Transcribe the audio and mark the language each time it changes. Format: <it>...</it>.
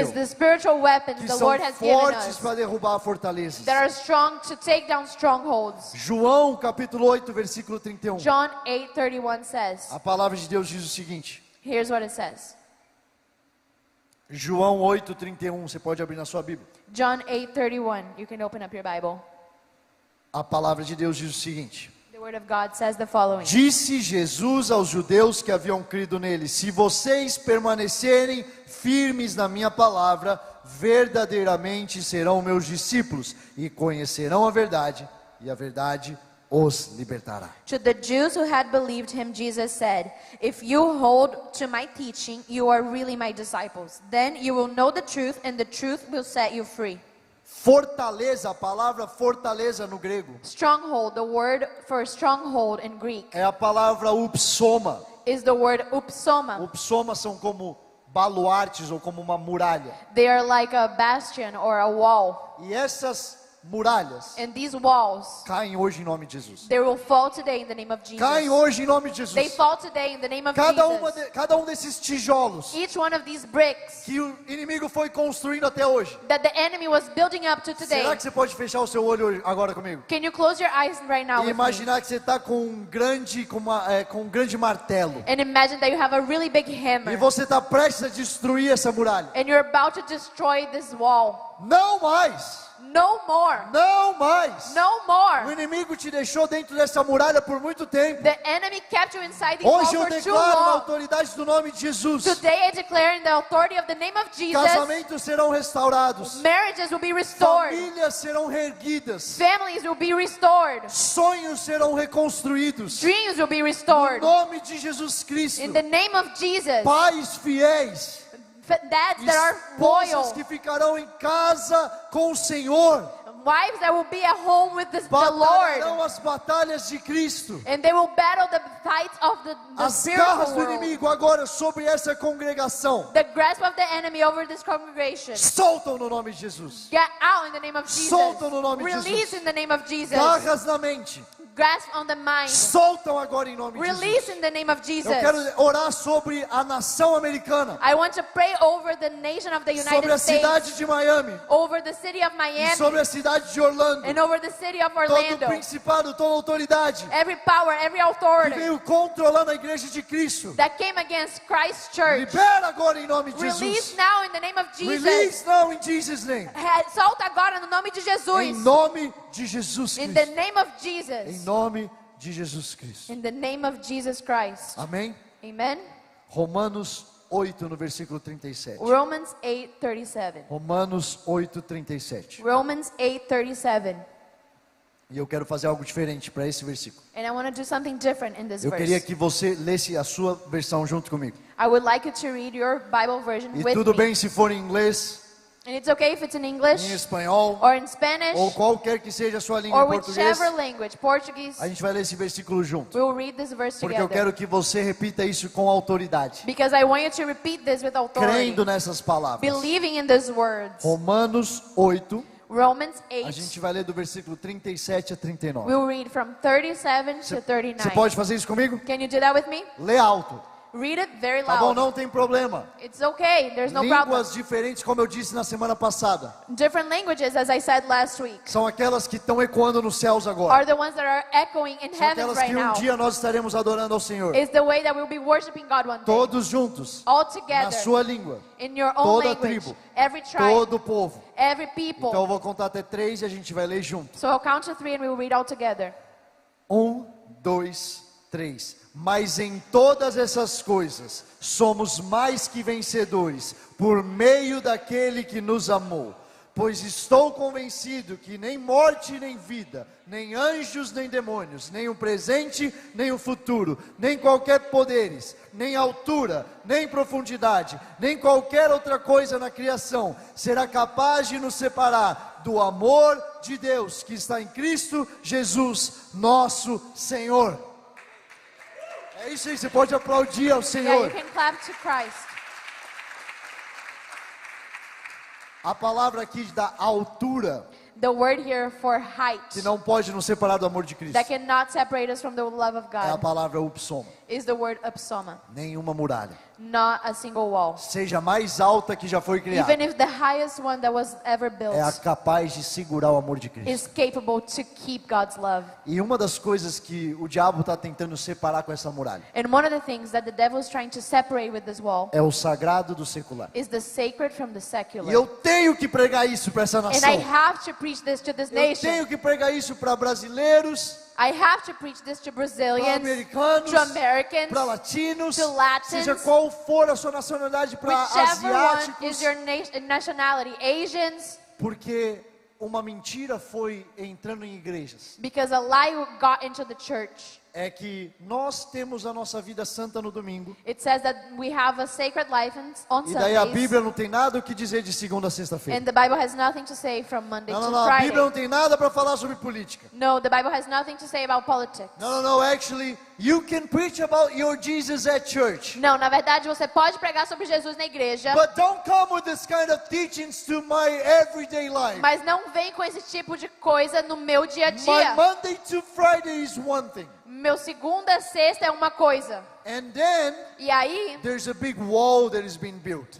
<en>is the spiritual weapons</en> <pt>que</pt> <en>the</en> <pt>são</pt> <en>Lord has given</en> <pt>fortes</pt> <en>us</en> <pt>para derrubar fortalezas.</pt> <en>that are strong to take down strongholds.</en> <pt>João capítulo 8, versículo 31.</pt> <en>John 8:31 says,</en> <pt>A palavra de Deus diz o seguinte.</pt> <en>here's what it says.</en> <pt>João 8, 31, você pode abrir na sua Bíblia.</pt> <en>John 8:31. You can open up your Bible.</en> <pt>A palavra de Deus diz o seguinte.</pt> <en>The word of God says the following.</en> <pt>Disse Jesus aos judeus que haviam crido nele: se vocês permanecerem firmes na minha palavra, verdadeiramente serão meus discípulos e conhecerão a verdade, e a verdade os libertará.</pt> <en>To the Jews who had believed him, Jesus said, if you hold to my teaching, you are really my disciples. Then you will know the truth, and the truth will set you free.</en> <pt>Fortaleza, a palavra fortaleza no grego,</pt> <en>Stronghold, the word for stronghold in Greek,</en> <pt>é a palavra upsoma.</pt> <en>is the word upsoma.</en> <pt>Upsoma são como baluartes ou como uma muralha.</pt> <en>They are like a bastion or a wall.</en> <pt>E essas muralhas</pt> <en>And these walls,</en> <pt>caem hoje em nome de Jesus.</pt> <en>they will fall today in the name of Jesus.</en> <pt>Caem hoje em nome de</pt> <en>They</en> <pt>Jesus.</pt> <en>fall today in the name of Jesus.</en> <pt>Cada um desses tijolos</pt> <en>Each one of these bricks</en> <pt>que o inimigo foi construindo até hoje.</pt> <en>that the enemy was building up to today.</en> <pt>Será que você pode fechar o seu olho hoje- agora comigo?</pt> <en>Can you close your eyes right now</en> <pt>E</pt> <en>with me?</en> <pt>imaginar que você está com um grande martelo.</pt> <en>And imagine that you have a really big</en> <pt>E</pt> <en>hammer.</en> <pt>você está prestes a destruir essa muralha.</pt> <en>And you're about to destroy this wall.</en> <pt>Não mais!</pt> <en>No more.</en> <pt>Não mais!</pt> <en>No</en> <pt>O</pt> <en>more.</en> <pt>inimigo te deixou dentro dessa muralha por muito tempo.</pt> <en>The enemy kept you inside these walls</en> <pt>Hoje eu</pt> <en>for too</en> <pt>declaro na</pt> <en>long.</en> <pt>autoridade do nome de Jesus:</pt> <en>Today I declare in the authority of the name of Jesus,</en> <pt>casamentos serão restaurados,</pt> <en>marriages will be restored.</en> <pt>famílias serão reerguidas,</pt> <en>Families will be restored.</en> <pt>sonhos serão reconstruídos.</pt> <en>Dreams will be</en> <pt>Em</pt> <en>restored.</en> <pt>nome de Jesus Cristo,</pt> <en>In the name of Jesus.</en> <pt>pais fiéis,</pt> <en>Dads that are</en> <pt>esposas</pt> <en>loyal.</en> <pt>que ficarão em casa com o Senhor,</pt> <en>Wives that will be at home with the</en> <pt>batalharão</pt> <en>Lord.</en> <pt>as batalhas de Cristo.</pt> <en>And they will battle the fights of the</en> <pt>As garras</pt> <en>spiritual</en> <pt>do</pt> <en>world.</en> <pt>inimigo agora sobre essa congregação</pt> <en>The grasp of the enemy over this congregation.</en> <pt>soltam no nome de Jesus.</pt> <en>Get out in the name of Jesus.</en> <pt>Soltam no nome de</pt> <en>Release</en> <pt>Jesus.</pt> <en>in the name of Jesus.</en> <pt>Garras na mente</pt> <en>Grasp on the mind.</en> <pt>soltam agora em nome de Jesus.</pt> <en>Release in the name of Jesus.</en> <pt>Eu quero orar sobre a nação americana,</pt> <en>I want to pray over the nation of the</en> <pt>sobre</pt> <en>United</en> <pt>a</pt> <en>States,</en> <pt>cidade de Miami,</pt> <en>over the city of</en> <pt>e</pt> <en>Miami,</en> <pt>sobre a cidade de Orlando.</pt> <en>and over the city of</en> <pt>Todo</pt> <en>Orlando.</en> <pt>principado, toda autoridade</pt> <en>Every power, every</en> <pt>que</pt> <en>authority</en> <pt>veio controlando a igreja de Cristo,</pt> <en>that came against Christ's church,</en> <pt>libera agora em nome de</pt> <en>release</en> <pt>Jesus.</pt> <en>now in the name of Jesus. Release now in Jesus' name.</en> <pt>Solta agora no nome de Em Jesus. nome de Jesus</pt> <en>In the</en> <pt>Cristo.</pt> <en>name of</en> <pt>Em</pt> <en>Jesus.</en> <pt>nome de Jesus Cristo.</pt> <en>In the name of Jesus Christ.</en> <pt>Amém?</pt> <en>Amen.</en> <pt>Romanos 8 no versículo 37.</pt> <en>Romans 8:37.</en> <pt>Romanos 8, 37.</pt> <en>Romans 8:37.</en> <pt>E eu quero fazer algo diferente para esse versículo.</pt> <en>And I want to do something different in this</en> <pt>Eu queria</pt> <en>verse.</en> <pt>que você lesse a sua versão junto comigo.</pt> <en>I would like you to read your Bible version</en> <pt>E</pt> <en>with</en> <pt>tudo</pt> <en>me.</en> <pt>bem se for em inglês,</pt> <en>And it's okay if it's in</en> <pt>em</pt> <en>English</en> <pt>espanhol,</pt> <en>or in Spanish</en> <pt>ou qualquer que seja a sua língua</pt> <en>or</en> <pt>em português.</pt> <en>whichever language, Portuguese.</en> <pt>A gente vai ler esse versículo junto.</pt> <en>We'll read this verse</en> <pt>Porque eu</pt> <en>together.</en> <pt>quero que você repita isso com autoridade.</pt> <en>Because I want you to repeat this with authority.</en> <pt>Crendo nessas palavras.</pt> <en>Believing in these words.</en> <pt>Romanos 8,</pt> <en>Romans</en> <pt>a</pt> <en>8.</en> <pt>gente vai ler do versículo 37 a 39.</pt> <en>We'll read from 37 to 39.</en> <pt>Você pode fazer isso comigo?</pt> <en>Can you do that with me?</en> <pt>Lê alto.</pt> <en>Read it very</en> <pt>Tá bom,</pt> <en>loud.</en> <pt>não tem problema.</pt> <en>It's okay. There's no problem.</en> <pt>Línguas diferentes, como eu disse na semana passada,</pt> <en>Different languages, as I said last week,</en> <pt>são aquelas que estão ecoando nos céus agora.</pt> <en>are the ones that are echoing in</en> <pt>São</pt> <en>heaven</en> <pt>aquelas</pt> <en>right</en> <pt>que um</pt> <en>now.</en> <pt>dia nós estaremos adorando ao Senhor.</pt> <en>It's the way that we'll be worshiping God one day.</en> <pt>Todos juntos,</pt> <en>All</en> <pt>na</pt> <en>together,</en> <pt>sua língua,</pt> <en>in your own</en> <pt>toda</pt> <en>language,</en> <pt>tribo,</pt> <en>every tribe,</en> <pt>todo o povo.</pt> <en>every people.</en> <pt>Então eu vou contar até 3 e a gente vai ler junto.</pt> <en>So I'll count to 3 and we'll read all together.</en> <pt>1, 2, 3. Mas em todas essas coisas somos mais que vencedores por meio daquele que nos amou. Pois estou convencido que nem morte nem vida, nem anjos nem demônios, nem o presente nem o futuro, nem qualquer poderes, nem altura, nem profundidade, nem qualquer outra coisa na criação será capaz de nos separar do amor de Deus que está em Cristo Jesus, nosso Senhor. É isso aí, você pode aplaudir ao</pt> <en>Yeah,</en> <pt>Senhor.</pt> <en>you can clap to Christ.</en> <pt>A palavra aqui da altura,</pt> <en>The word here for height,</en> <pt>que não pode nos separar do amor de Cristo,</pt> <en>that cannot separate us from the love of</en> <pt>é a</pt> <en>God,</en> <pt>palavra upsoma.</pt> <en>is the word upsoma.</en> <pt>Nenhuma muralha,</pt> <en>not a single wall.</en> <pt>seja a mais alta que já foi criada,</pt> <en>Even if the highest one that was ever built</en> <pt>é capaz de segurar o amor de Cristo.</pt> <en>is capable to keep God's love.</en> <pt>E uma das coisas que o diabo está tentando separar com essa muralha</pt> <en>And one of the things that the devil is trying to separate with this wall</en> <pt>é o sagrado do secular.</pt> <en>is the sacred from the</en> <pt>E</pt> <en>secular.</en> <pt>eu tenho que pregar isso para essa</pt> <en>And</en> <pt>nação.</pt> <en>I have to preach this to this</en> <pt>Eu</pt> <en>nation.</en> <pt>tenho que pregar isso para brasileiros,</pt> <en>I have to preach this to</en> <pt>para</pt> <en>Brazilians,</en> <pt>americanos,</pt> <en>to Americans,</en> <pt>para latinos,</pt> <en>to Latins,</en> <pt>seja qual for a sua nacionalidade, para</pt> <en>whichever one is your nationality, Asians,</en> <pt>porque uma mentira foi entrando em igrejas.</pt> <en>because a lie got into the church.</en> <pt>É que nós temos a nossa vida santa no domingo,</pt> <en>It says that we have a sacred life on</en> <pt>e daí a</pt> <en>Sundays,</en> <pt>Bíblia não tem nada o que dizer de segunda a sexta-feira.</pt> <en>and the Bible has nothing to say from Monday</en> <pt>Não,</pt> <en>to</en> <pt>não, não, a</pt> <en>Friday.</en> <pt>Bíblia não tem nada para falar sobre política.</pt> <en>No, the Bible has nothing to say about politics.</en> <pt>Não, não, não,</pt> <en>actually, you can preach about your Jesus at church.</en> <pt>Não, na verdade você pode pregar sobre Jesus na igreja,</pt> <en>But don't come with this kind of teachings to my everyday life.</en> <pt>mas não vem com esse tipo de coisa no meu dia a</pt> <en>My</en> <pt>dia.</pt> <en>Monday to Friday is one thing.</en> <pt>Meu segunda a sexta é uma coisa.</pt> <en>And then</en> <pt>E aí</pt> <en>there's a big wall that is being built.</en>